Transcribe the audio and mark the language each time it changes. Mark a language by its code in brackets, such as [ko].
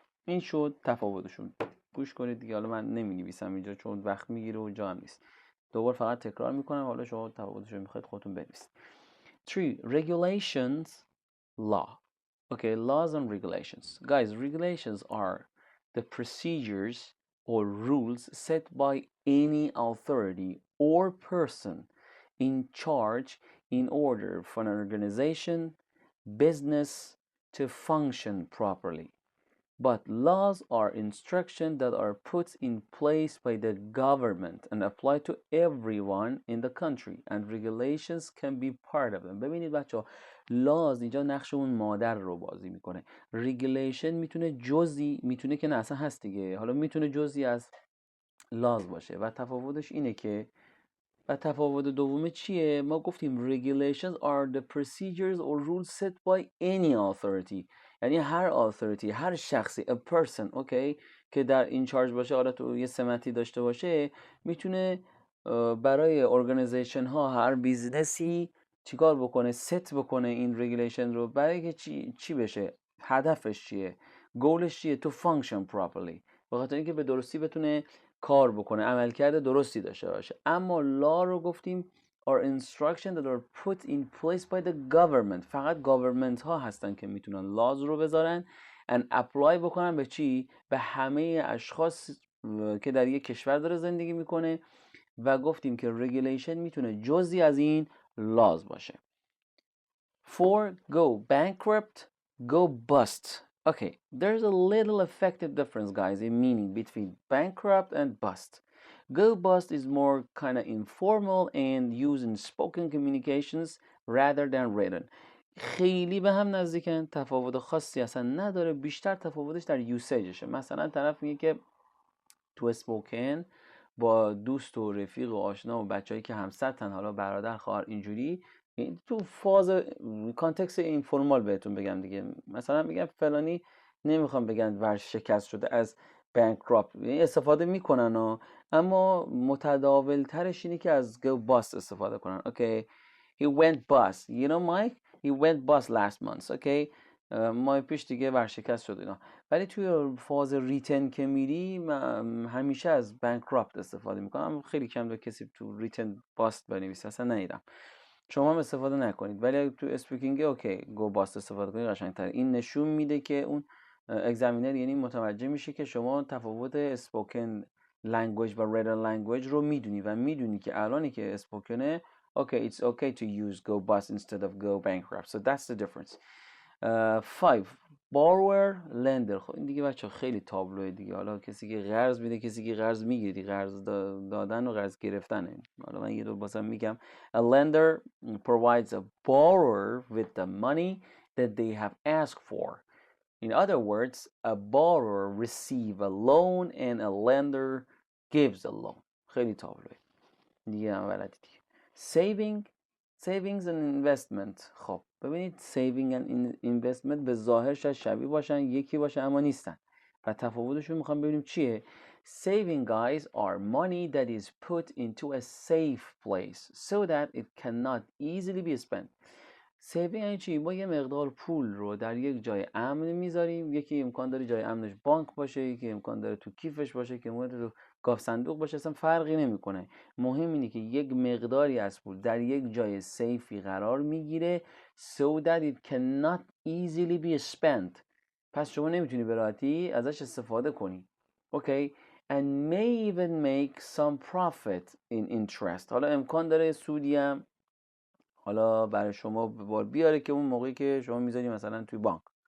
[fa] این شد تفاوتشون. گوش کنید دیگه، حالا من نمی نویسم اینجا چون وقت میگیره و جا هم نیست. دوباره فقط تکرار میکنم، حالا شما تفاوتشون میخواید خودتون بنویسید. [en] 3. Regulations, law. Okay, laws and regulations. Guys, regulations are the procedures or rules set by any authority or person in charge in order for an organization, business to function properly. But laws are instructions that are put in place by the government and apply to everyone in the country, and regulations can be part of them. [fa] ببینید بچه laws اینجا نقش اون مادر رو بازی میکنه. regulation میتونه جزئی، میتونه که نه اصلا هست دیگه، حالا میتونه جزئی از laws باشه و تفاوتش اینه که و تفاوت دوم چیه؟ ما گفتیم [en] regulations are the procedures or rules set by any authority. [fa] یعنی هر authority، هر شخصی، a person، اوکی، که در این چارج باشه، حالا تو یه سمتی داشته باشه، میتونه برای ارگانیزیشن ها، هر بیزنسی چیکار بکنه، ست بکنه این رگولیشن رو برای که چی بشه، هدفش چیه، گولش چیه، تو فانکشن پراپرلی، به خاطر اینکه به درستی بتونه کار بکنه، عملکرد درستی داشته باشه. اما لا رو گفتیم [en] are instructions that are put in place by the government. [fa] فقط government ها هستن که میتونن laws رو بذارن and apply بکنن به چی؟ به همه اشخاص که در یک کشور داره زندگی میکنه. و گفتیم که regulation میتونه جزئی از این laws باشه. [en] For go bankrupt, go bust. Okay, there's a little effective difference, guys, in meaning between bankrupt and bust. Go bust is more kind of informal and used in spoken communications rather than written. [fa] خیلی به هم نزدیکن، تفاوت خاصی اصلا نداره، بیشتر تفاوتش در یوسیجشه. مثلا طرف میگه که تو اسپوکن با دوست و رفیق و آشنا و بچه‌ای که همسطحن، حالا برادر خواهر، اینجوری تو فاز کانتکست اینفورمال بهتون بگم دیگه، مثلا میگم فلانی، نمیخوام بگن ورشکست شده از بانکراپت، یعنی استفاده میکنن اما متداول ترش اینه که از go bust استفاده کنن. [en] Okay he went bust, you know Mike, he went bust last month. [fa] اوکی ماه پیش دیگه ورشکست شد اینا. ولی توی فاز ریتن که میری همیشه از بانکراپت استفاده میکنم. خیلی کم دو کسی تو ریتن باست بنویسه، اصلا ندیدم. شما هم استفاده نکنید، ولی تو اسپیکینگ اوکی گو باست استفاده کنید قشنگ‌تره. این نشون میده که اون اگزامینر یعنی متوجه میشه که شما تفاوت اسپوکن لنگویج و ریتن لنگویج رو میدونی و میدونی که الانی که اسپوکنه [en] okay it's okay to use go bust instead of go bankrupt, so that's the difference. 5 borrower lender. [fa] خب این دیگه بچه خیلی تابلوه دیگه، حالا کسی که قرض میده، کسی که قرض میگیره، قرض دادن و قرض گرفتنه. حالا من یه دو بازم میگم [en] a lender provides a borrower with the money that they have asked for. In other words, a borrower receive a loan and a lender gives a loan. [fa] خیلی تابلوه دیگه، هم بلدی دیگه. [en] savings and investment. [fa] خب ببینید saving and investment به ظاهر شاید شبیه باشن، یکی باشه، اما نیستن و تفاوتشون میخوام ببینیم چیه. [en] Saving guys are money that is put into a safe place so that it cannot easily be spent. [fa] سیوینگ یعنی چی؟ ما یه مقدار پول رو در یک جای امن میذاریم، یکی امکان داره جای امنش بانک باشه، یکی امکان داره تو کیفش باشه، که امکان داره تو گاف صندوق باشه، اصلا فرقی نمیکنه. مهم اینه که یک مقداری از پول در یک جای سیفی قرار میگیره [en] so that it cannot easily be spent. [fa] پس شما نمیتونی به راحتی ازش استفاده کنی. [en] Okay and may even make some profit in interest. [fa] حالا امکان داره سودی هم حالا برای شما بیاره که اون موقعی که شما میذاری مثلا توی بانک.